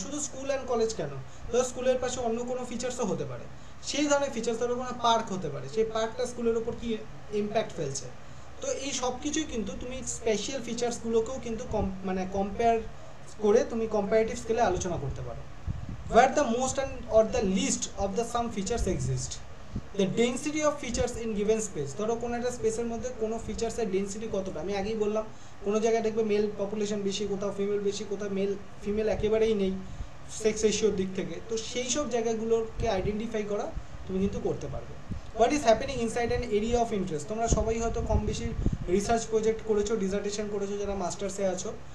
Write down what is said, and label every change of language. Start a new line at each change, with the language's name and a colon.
Bangla: শুধু school and college কেন, ধরো স্কুলের পাশে অন্য কোনো ফিচার্সও হতে পারে, সেই ধরনের ফিচার্স, ধরো কোনো পার্ক হতে পারে, সেই পার্কটা স্কুলের ওপর কী ইম্প্যাক্ট ফেলছে। তো এই সব কিছুই কিন্তু তুমি স্পেশাল ফিচার্সগুলোকেও কিন্তু কম্পেয়ার করে তুমি কম্পারেটিভ স্কেলে আলোচনা করতে পারো।
English: Where the most and or the least of the some features exist, the density of features in given space।
Bangla: ধরো কোনো একটা স্পেসের মধ্যে কোনো ফিচার্সের ডেন্সিটি কতটা, আমি আগেই বললাম, কোনো জায়গায় দেখবে মেল পপুলেশন বেশি, কোথাও ফিমেল বেশি, কোথাও ফিমেল একেবারেই নেই সেক্স রেশিওর দিক থেকে। তো সেই সব জায়গাগুলোকে আইডেন্টিফাই করা তুমি কিন্তু করতে পারবে।
English: What is happening inside an area of interest.
Bangla: তোমরা সবাই হয়তো কম বেশি রিসার্চ প্রজেক্ট করেছো, ডিসার্টেশন করেছো যারা মাস্টার্সে আছো।